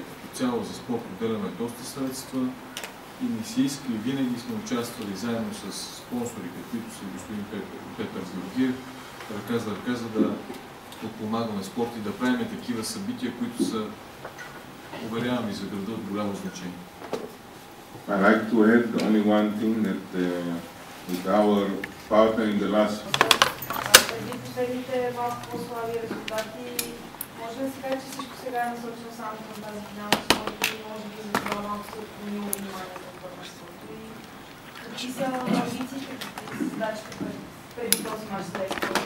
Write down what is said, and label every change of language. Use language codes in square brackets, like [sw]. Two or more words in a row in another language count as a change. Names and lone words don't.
[bg] Като цяло за спорт отделяме доста средства и ни се иска и винаги сме участвали заедно с спонсори, каквито са господин Петър Георгиев, ръка за ръка, за да подпомагаме спорт и да правим такива събития, които са, уверявам и за града, от голямо значение. [en] I like to add only one thing that with our partner in the last. [bg] Преди последните малко по-слаби резултати, може да се каже, че всичко сега е насочено само към тази финална четворка и може би за това малко се отклонило вниманието от първенството. И какви са амбициите, какви са задачите преди този мач за експорт?